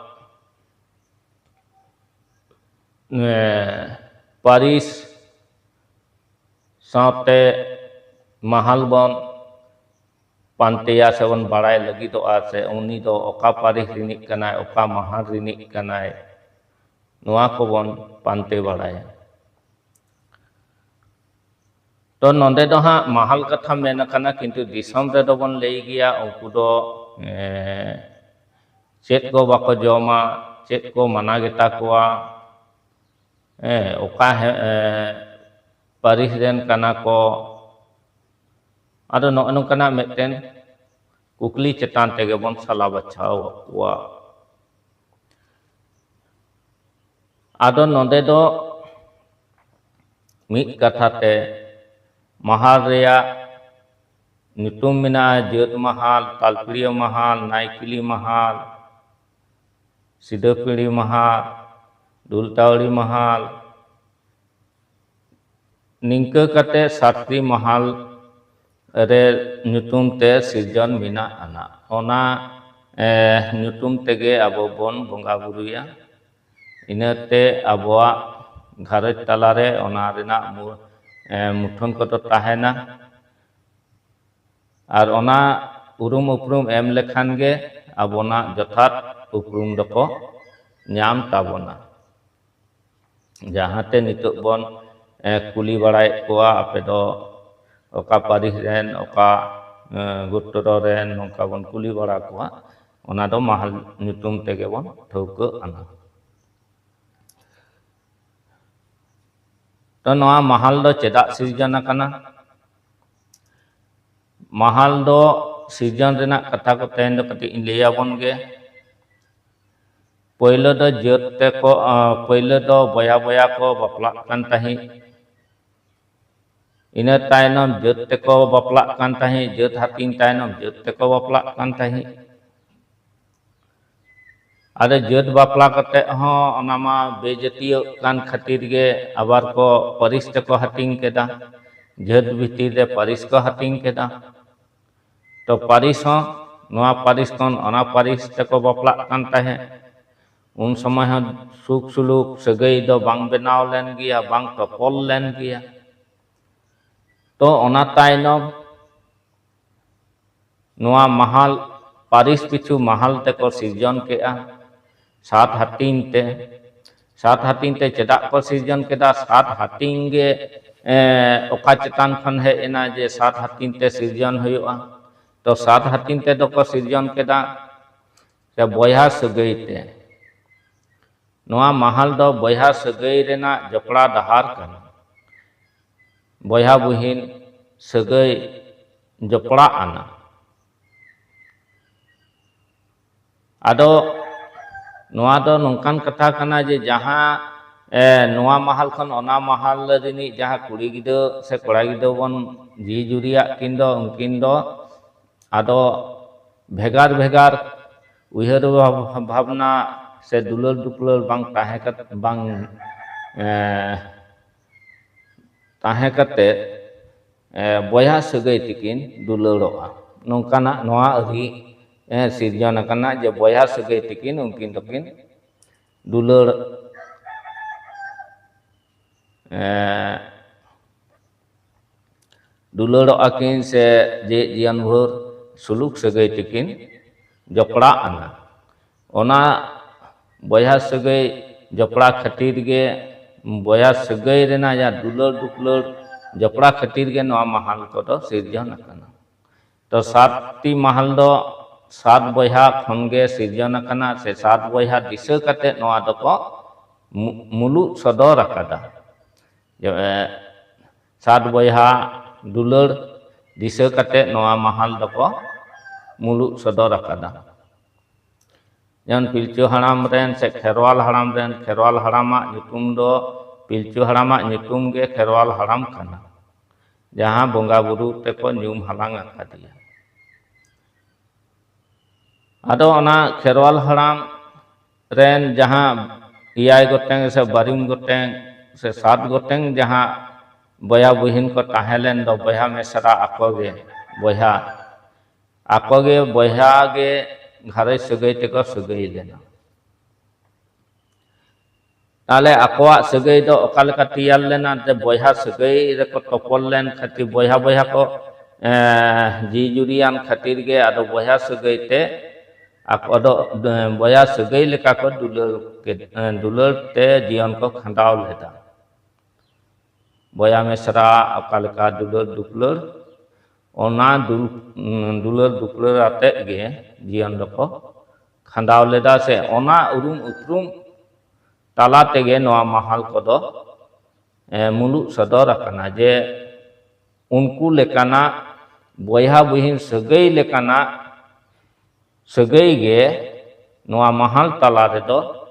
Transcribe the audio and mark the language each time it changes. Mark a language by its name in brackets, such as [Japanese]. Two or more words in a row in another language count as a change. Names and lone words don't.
[Santali] पारिस साथे महल बन पांतेया से बन बाड़ाय लगी तो से उनी दो ओका पारिस रिनिक कनाय ओका महल रिनिक कनाय नोआ को बन पांते बाड़ाय तो नोंदे दो हा महल कथा मेना कना किंतु दिसम रे दो बन लई गिया उनको दो चेत को बाको जोमा चेत को मना गेता कोआ ओका पारिस रेन कना को आदो नो कना मेटेन कुकली चेतान तेगे बन सला बचाव वा आदो नोंदे दो मिद कथा ते महल रेया नितुम मिना जेत महल तालपिड़िया महल नायकिली महल सिदपिड़ी महल दुलतावड़ी महल निंका कते 7टी महल रे नुतुम ते सिरजन मिना आना ओना नुतुम तेगे अबो बन बंगा बुरुया इनाते अबोआ घरज तलारे ओना रेना मुठन को तो ताहेना और ओना उरुम उपरुम एम लेखान गे अबोना जथात उपरुम दको न्याम ताबोना जहाते नितुक बन कुली बड़ाय कोआ आपे दो ओका पारिस रेन ओका गुट्टरो रेन नोका बन कुली बड़ा कोआ ओना दो महल नुतुम तेगे बन ठौको आना तो नोआ महल दो चेदा सिरजन कना महल दो सिरजन रेना कथा को तेन दो कटी लैयाबन गे पहिलो दो जात ते को पहिलो दो बया बया को बापला कान ताही इना तायनम जात ते को बापला कान ताही जात हातिन तायनम जात ते को बापला कान ताही आदे जात बापला कते हो ओनामा बेजतियो कान खातिर गे आबार को परिस ते को हातिंग केदा जात भितिर रे परिस को हातिंग केदा तो परिस हो नोआ परिस कोन ओना परिस ते को बापला कान ताहे [Hindi] उन समय [Santali] हो सुख सुलुक सगई दो बांग बेनाव लेन गिया बांग तपल लेन गिया तो ओना तायनम नोआ महल पारिस पिछु महल ते को सिरजन केआ सात हातिन ते चेदा को सिरजन केदा सात हातिन गे ओका चेतान खन है एना जे सात हातिन ते सिरजन हुआ तो सात हातिन ते दो को सिरजन केदा से बया सगई ते नोआ महल दो बया सगई रेना जपड़ा दहार कना बया बुहिन सगई जपड़ा आना आदो नोआ दो नोंकान कथा कना जे जहाँ नोआ महल खन ओना महल रिनी जहाँ कुड़ी गिदो से कोड़ा गिदो बन जी जुरिया किंदो उनकिन दो आदो भेगार भेगार उहर भावना से दुलर दुपलर बांग ताहे कते बया सगई तिकिन दुलरोआ नोंकाना नोआ अरी सिरजन कना जे बया सगई तिकिन उनकिन दकिन दुलर दुलरोआ किन से जे जियन भर सुलुक सगई तिकिन जपड़ा आना ओना बया सगई जपड़ा खातिर गे बया सगई रेना या दुलर दुपलर जपड़ा खातिर गे नोआ महल को दो सिरजन कना तो सातटी महल दो सात बया खनगे सिरजन कना से सात बया दिशा कते नोआ दो को मुलु सदर अकादा सात बया दुलर दिशा कते नोआ महल दो को मुलु सदर अकादा जन पिलचु हराम रेन से खेरवाल हरामा नितुम दो पिलचु हरामा नितुम गे खेरवाल हराम कना जहाँ बोंगा बुरु ते को न्यूम हलांग अकादिया आदो ओना खेरवाल हराम रेन जहाँ इयाय गोटेंग से बारिम गोटेंग से सात गोटेंग जहाँ बया बुहिन को ताहेलेन दो बया मेसरा आकोगे बया गे घरे सगई ते को सगई लेना ताले आकोआ सगई दो ओका लेका तियाल लेना ते बया सगई रे को तपल लेन खातिर बया बया को जी जुरियान खातिर गे आदो बया सगई ते आको दो बया सगई लेका को दुलर ते जीवन को खंडाव लेदा बया मेसरा ओका लेका दुलर दुपलर ओना दुलर दुपलर आते गे जीवन को खंडाव लेदा से ओना उरुम उपरुम ताला तेगे नोआ महल को दो मुलु सदर अकना जे उनको लेकाना बया बुहिन सगई लेकाना सगई गे नोआ महल ताला रे दो